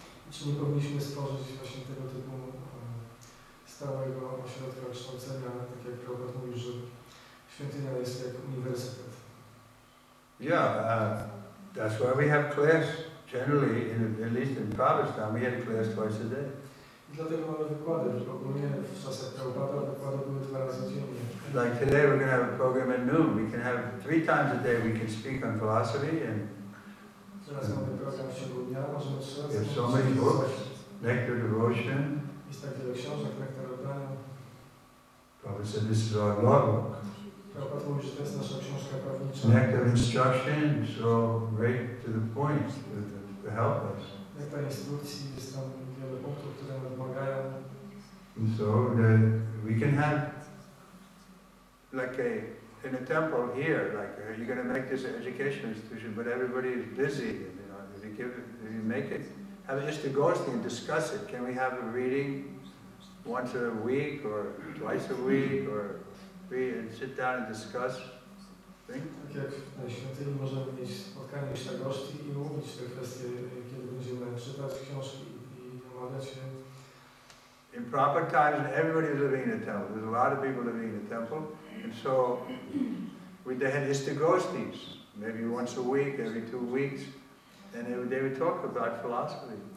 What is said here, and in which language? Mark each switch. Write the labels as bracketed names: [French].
[Polish] Czy nie powinniśmy stworzyć właśnie tego typu stałego ośrodka kształcenia, tak jak Prabhupada mówił, że świątynia jest jak uniwersytet. [English] Yeah, that's why we have class generally, at least in Pakistan, we had a class twice a day. [Polish] I dlatego mamy wykłady, że ogólnie w czasach Prabhupada wykłady były 2 razy dziennie. [English] Like today we're going to have a program at noon. We can have 3 times a day we can speak on philosophy and [Polish] Teraz mamy program w ciągu dnia, możemy 3 razy. [English] there's so many books, nectar devotion. [Polish] Jest tak wiele książek, nektar oddania. [English] Prabhupada said this is our logbook. [Polish] Prabhupada mówi, że to jest nasza książka prawnicza. [English] Connective instruction, so right to the point to help us. [Polish] Nektar instrukcji, jest tam wiele punktów, które nam pomagają. [English] And so we can have like in a temple here, like you're going to make this an education institution, but everybody is busy. You know, if you make it, have it just to go and discuss it. Can we have a reading once a week or twice a week, or read and sit down and discuss things? [Polish] Tak jak na świątyni możemy mieć spotkanie sztagoszti i mówić te kwestie, kiedy będziemy czytać książki i omawiać je. [English] In proper times, everybody was living in a temple. There's a lot of people living in a temple, and so they had istagostis, maybe once a week, every 2 weeks, and they would talk about philosophy.